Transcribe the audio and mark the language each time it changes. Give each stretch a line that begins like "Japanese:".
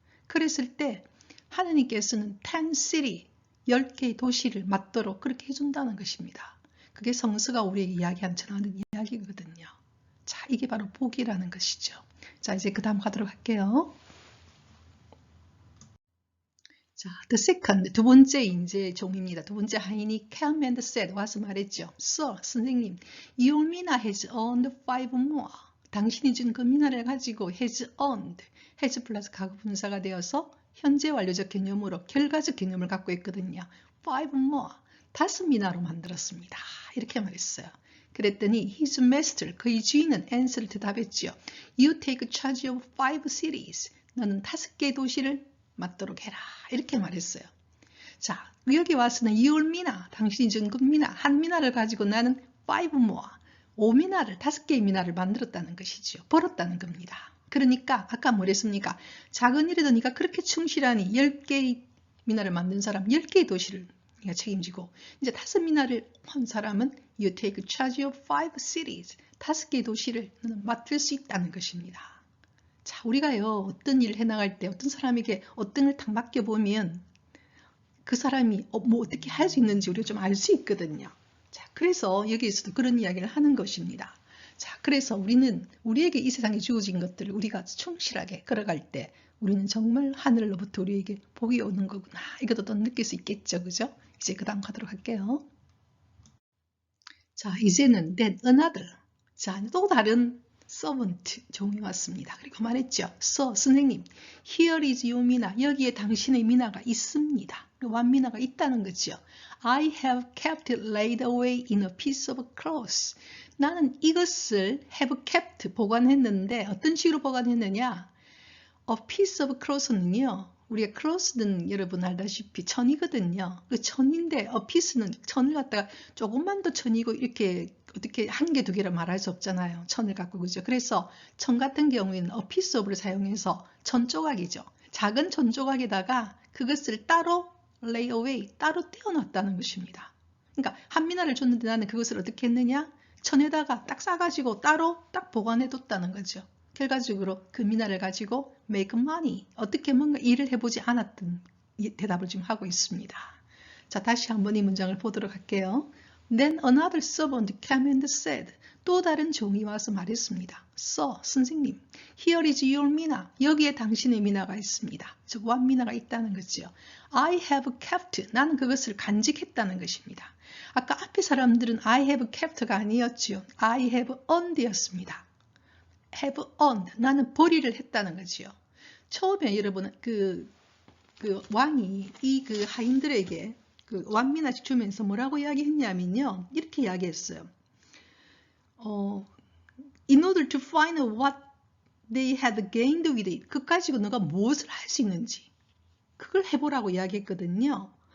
Korean: 그랬을 때 하느님께서는 10 city, 10개의 도시를 맡도록 그렇게 해준다는 것입니다. 그게 성서가 우리에게 이야기한 전하는 이야기거든요. 자, 이게 바로 복이라는 것이죠. 자, 이제 그 다음 가도록 할게요. 자, the second, 두 번째 이제 종입니다. 두 번째 하인이 came and said, 와서 말했죠.
English: Sir, 선생님, your mina has earned 5 more.
Korean: 당신이 준 그 미나를 가지고 has earned, has 플러스 과거 분사가 되어서 현재 완료적 개념으로 결과적 개념을 갖고 있거든요. 5 more, 5 미나로 만들었습니다. 이렇게 말했어요. 그랬더니 his master, 그의 주인은 answered, 대답했죠.
English: You take charge of 5 cities.
Korean: 너는 5개의 도시를 맡도록 해라. 이렇게 말했어요. 자, 여기 와서는 your mina, 당신이 준 그 미나, 한 미나를 가지고 나는 5 more, 5미나를, 5개의 미나를 만들었다는 것이죠. 벌었다는 겁니다. 그러니까 아까 뭐랬습니까? 작은 일에도 네가 그렇게 충실하니 10개의 미나를 만든 사람 10개의 도시를 네가 책임지고, 이제 5미나를 한 사람은 you take charge of 5 cities, 5개의 도시를 너는 맡을 수 있다는 것입니다. 자, 우리가요, 어떤 일을 해나갈 때 어떤 사람에게 어떤 걸 탁 맡겨보면 그 사람이 뭐 어떻게 할 수 있는지 우리가 좀 알 수 있거든요. 자, 그래서 여기에서도 그런 이야기를 하는 것입니다. 자, 그래서 우리는 우리에게 이 세상에 주어진 것들을 우리가 충실하게 걸어갈 때 우리는 정말 하늘로부터 우리에게 복이 오는 거구나. 이것도 또 느낄 수 있겠죠. 그죠? 이제 그 다음 가도록 할게요. 자, 이제는 then another. 자, 또 다른 servant 종이 왔습니다. 그리고 말했죠.
English: Sir, 선생님, here is your mina.
Korean: 여기에 당신의 미나가 있습니다. 완미나가 있다는 거죠.
English: I have kept it laid away in a piece of cloth.
Korean: 나는 이것을 have kept, 보관했는데 어떤 식으로 보관했느냐?
English: A piece of cloth는요.
Korean: 우리가 cloth는 여러분 알다시피 천이거든요. 그 천인데 a piece는 천을 갖다가 조금만 더 천이고 이렇게 어떻게 한 개, 두 개를 말할 수 없잖아요. 천을 갖고, 그죠? 그래서 천 같은 경우에는 a piece of를 사용해서 천 조각이죠. 작은 천 조각에다가 그것을 따로 lay away, 따로 떼어놨다는 것입니다. 그러니까 한 미나를 줬는데 나는 그것을 어떻게 했느냐? 천에다가 딱 싸가지고 따로 딱 보관해뒀다는 거죠. 결과적으로 그 미나를 가지고 make money, 어떻게 뭔가 일을 해보지 않았던 대답을 지금 하고 있습니다. 자, 다시 한번 이 문장을 보도록 할게요.
English: Then another servant came and said, 또 다른 종이 와서 말했습니다. Sir, 선생님, here is your mina.
Korean: 여기에 당신의 미나가 있습니다. 즉, 완미나가 있다는 거죠. I have kept, 나는 그것을 간직했다는 것입니다. 아까 앞에 사람들은 I have kept 가 아니었죠.
English: I have earned였습니다.
Korean: have earned, 나는 벌이를 했다는 거지요. 처음에 여러분 그 왕이 이 그 하인들에게 그 완미나씩 주면서 뭐라고 이야기했냐면요, 이렇게 이야기했어요. In order to find what they had gained with it, 그거 가지고 너가 무엇을 할 수 있는지 그걸 해보라고 이야기했거든요.